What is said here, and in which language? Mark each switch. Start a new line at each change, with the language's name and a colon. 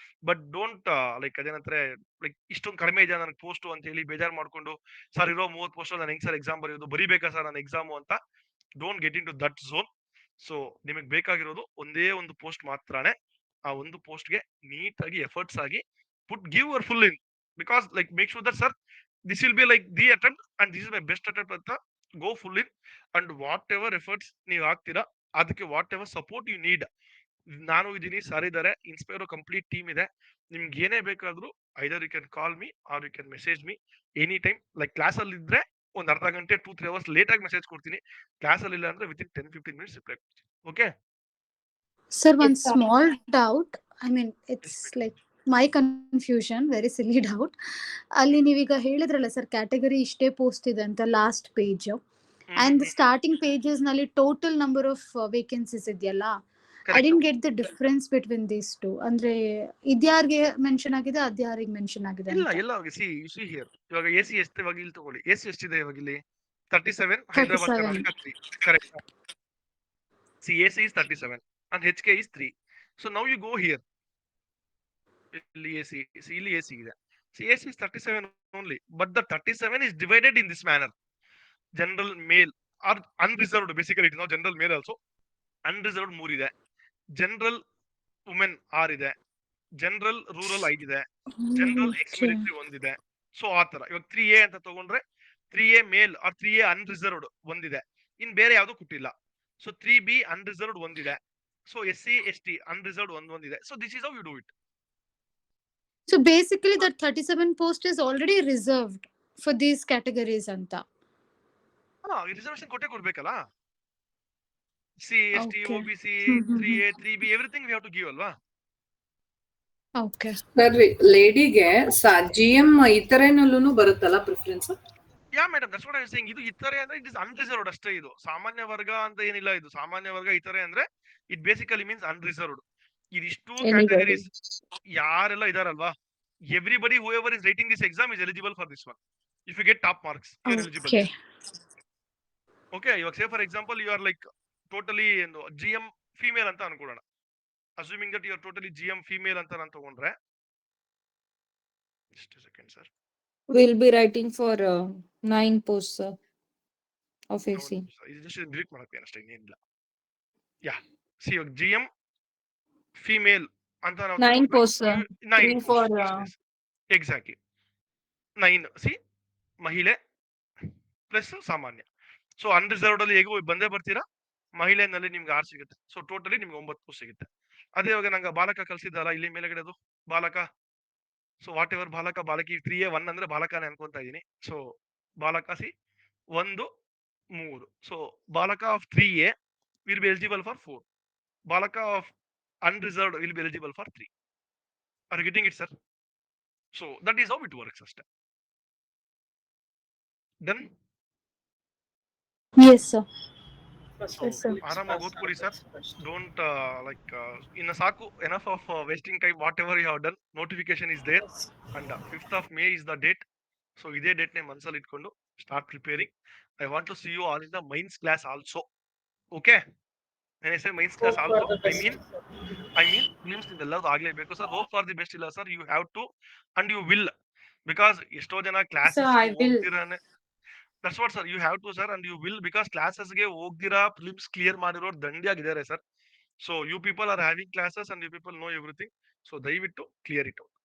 Kannada: But don't like ಅದೇನಂತಾರೆ like ಇಷ್ಟೊಂದು ಕಡಿಮೆ ಇದೆ ನನಗೆ ಪೋಸ್ಟ್ ಅಂತ ಹೇಳಿ ಬೇಜಾರು ಮಾಡ್ಕೊಂಡು ಸರ್ ಇರೋ 30 ಪೋಸ್ಟ್ ನಾನು ಹೆಂಗ್ ಸರ್ ಎಕ್ಸಾಮ್ ಬರೆಯೋದು, ಬರಿಬೇಕಾ ಸರ್ ನಾನು ಎಕ್ಸಾಮು ಅಂತ
English: Don't get into that zone.
Kannada: So ನಿಮಗೆ ಬೇಕಾಗಿರೋದು ಒಂದೇ ಒಂದು ಪೋಸ್ಟ್ ಮಾತ್ರನೇ. ಆ ಒಂದು ಪೋಸ್ಟ್ಗೆ ನೀಟಾಗಿ ಎಫರ್ಟ್ಸ್ ಆಗಿ
English: Give your full in. Because like make sure that sir this will be like the attempt and this is my best attempt ಅಂತ go full in and whatever efforts
Kannada: ನೀವು ಹಾಕ್ತೀರಾ ಅದಕ್ಕೆ
English: whatever support you need
Kannada: ನಾನು ಇದೀನಿ, sir ಇದ್ದಾರೆ, ಇನ್ಸ್ಪೈರೋ complete team ಇದೆ. ನಿಮ್ಗೆ ಏನೇ ಬೇಕಾದ್ರೂ
English: Either you can call me or you can message me any time.
Kannada: Like ಕ್ಲಾಸಲ್ಲಿ ಇದ್ರೆ ಒಂದು ಅರ್ಧ ಗಂಟೆ 2-3 ಅವರ್ಸ್ ಲೇಟ್ ಆಗಿ ಮೆಸೇಜ್ ಕೊಡ್ತೀನಿ. ಕ್ಲಾಸಲ್ಲಿ ಇಲ್ಲ ಅಂದ್ರೆ ವಿತಿನ್ 10-15 ಮಿನಿಟ್ಸ್ ರಿಪ್ಲೈ ಕೊಡ್ತೀನಿ.
English: okay
Kannada: ಸರ್ ಒಂದು
English: Yes, sir. Small doubt, I mean it's like my confusion, very silly doubt.
Kannada: ಅಲ್ಲಿ ನೀವೀಗ ಹೇಳಿದ್ರಲ್ಲ ಸರ್, ಕ್ಯಾಟಗರಿ ಇಷ್ಟೇ ಪೋಸ್ಟ್ ಇದೆ ಅಂತ last page, and starting pages ನಲ್ಲಿ ಟೋಟಲ್ ನಂಬರ್ ಆಫ್ ವೇಕೆನ್ಸೀಸ್ ಇದೆಯಲ್ಲ,
English: I didn't get the difference between these two.
Kannada: ಅಂದ್ರೆ ಇದ್ಯಾರಿಗೆ mention ಆಗಿದೆ, ಅದ್ಯಾರಿಗೆ ಮೆನ್ಷನ್ ಆಗಿದೆ ಇಲ್ಲ ಅಂತ?
English: ಎಲ್ಲ see here.
Kannada: ಇವಾಗ ಎ ಸಿ ಎಷ್ಟು ಇವಾಗ ಇಲ್ಲಿ ತಗೊಳ್ಳಿ, ಎ ಸಿ ಎಷ್ಟಿದೆ ಇವಾಗ ಇಲ್ಲಿ 37, Hyderabad 37. Karnataka 3, correct.
English: See A C is 37 and HK is 3. So now you go here.
Kannada: ಇಲ್ಲಿ ಎ ಸಿ, ಇಲ್ಲಿ ಎ ಸಿ ಇದೆ.
English: C A C is 37 only, but the 37 is divided in this manner. General male or unreserved, basically it is not general male also.
Kannada: Unreserved 3 ಇದೆ, general women 6 ಇದೆ, general rural 5 ಇದೆ, general X military 1 ಇದೆ. So ಆ ತರ ಇವಾಗ 3A ಅಂತ ತಗೊಂಡ್ರೆ 3A male or 3A unreserved 1 ಇದೆ, ಇನ್ ಬೇರೆ ಯಾವ್ದು ಕೊಟ್ಟಿಲ್ಲ. ಸೊ 3B ಅನ್ರಿಸರ್ವ್ಡ್ 1 ಇದೆ, ಸೊ SC ST ಅನ್ರಿಸರ್ವ್ಡ್ 1 ಇದೆ.
English: So this is how you do it. So basically that 37 post is already reserved for these categories anta.
Kannada: Reservation ಕೊಟ್ಟೆ ಕೊಡ್ಬೇಕಲ್ಲ. C S T,
English: Okay. OBC, 3A 3B everything we have to give ಅಲ್ವಾ. Okay.
Kannada: Sir ಲೇಡಿಗೆ GM ಇತರೆನಲ್ಲೂ ಬರುತ್ತಲ್ಲ preference?
English: Yeah madam, that's what I am saying.
Kannada: ಇದು ಇತರೆ ಅಂದ್ರೆ
English: it is unreserved
Kannada: ಅಷ್ಟೇ. ಇದು ಸಾಮಾನ್ಯ ವರ್ಗ ಅಂತ ಏನಿಲ್ಲ. ಇದು ಸಾಮಾನ್ಯ ವರ್ಗ ಇತರೆ ಅಂದ್ರೆ
English: It basically means unreserved.
Kannada: ಇದಿಷ್ಟು ಕ್ಯಾಟಗರೀಸ್ ಯಾರೆಲ್ಲ ಇದಾರಲ್ವಾ,
English: Everybody who ever is writing this exam is eligible for this one. If you get top marks you are eligible. Okay. Okay, ಇವಾಗ say for example you are like totally GM female
Kannada: ಅಂತ ಅನ್ಕೊಳ್ಳೋಣ.
English: assuming that you are totally GM female
Kannada: ಅಂತ ನಾನು ತಗೊಂಡ್ರೆ,
English: just a second sir, We'll be writing for 9 posts, sir, of AC.
Kannada: ಇದು just delete ಮಾಡಕ್ಕೆ ಅಷ್ಟೇ, ಇನ್ನೇನಿಲ್ಲ. ಯಾ C ಇವಾಗ GM female ಅಂತ ನಾವು
English: 9 posts, sir. 9 3 for
Kannada: exactly 9 C ಮಹಿಳೆ ಪ್ಲಸ್ ಸಾಮಾನ್ಯ. ಸೊ ಅನ್ರಿಸರ್ವ್ಡ್ ಅಲ್ಲಿ ಹೇಗೂ ಬಂದೇ ಬರ್ತೀರಾ, ಮಹಿಳೆನಲ್ಲಿ ನಿಮ್ಗೆ 6 ಸಿಗುತ್ತೆ. ಸೊ ಟೋಟಲಿ ನಿಮ್ಗೆ 9 ಪೋಸ್ಟ್ ಸಿಗುತ್ತೆ. ಅದೇ ಇವಾಗ ನಂಗೆ ಬಾಲಕ ಕಳ್ಸಿದ್ದಲ್ಲ ಇಲ್ಲಿ ಮೇಲ್ಗಡೆ, ಅದು ಬಾಲಕ. ಸೊ ವಾಟ್ ಎವರ್ ಬಾಲಕ, ಬಾಲಕಿ 3A 1 ಅಂದ್ರೆ ಬಾಲಕನೇ ಅನ್ಕೊಂತಾ ಇದೀನಿ. ಸೊ ಬಾಲಕ ಸಿ 1 3.
English: So ಬಾಲಕ of 3A will be eligible for 4. ಬಾಲಕ ಆಫ್ unreserved will be eligible for 3. Are you getting it, sir? So that is how it works ಅಷ್ಟೇ. Done? Yes sir.
Kannada: So ಆರಾಮಾಗಿ ಓದ್ಕೊಳ್ಳಿ sir. Don't like ಇನ್ನ ಸಾಕು,
English: Enough of wasting time. What ever you have done, notification is there and 5th of May is the date. So
Kannada: ಇದೇ date ನೇ ಮನಸ್ಸಲ್ಲಿ ಇಟ್ಕೊಂಡು
English: Start preparing. I want to see you all in the mains class also. Okay, when I say mains class also, I mean
Kannada: films ನಿಂದೆಲ್ಲ ಆಗ್ಲೇಬೇಕು sir.
English: hope for the best ಇಲ್ಲ sir, you have to and you will, because
Kannada: ಎಷ್ಟೋ ಜನ classes ಹೋಗ್ತಿರಾನೆ.
English: that's what sir, you have to sir and you will, because
Kannada: ಕ್ಲಾಸಸ್ಗೆ ಹೋಗ್ದಿರಾ films clear ಮಾಡಿರೋರು ದಂಡಿಯಾಗಿದ್ದಾರೆ sir.
English: So you people are having classes and you people know everything. So
Kannada: ದಯವಿಟ್ಟು
English: Clear it out.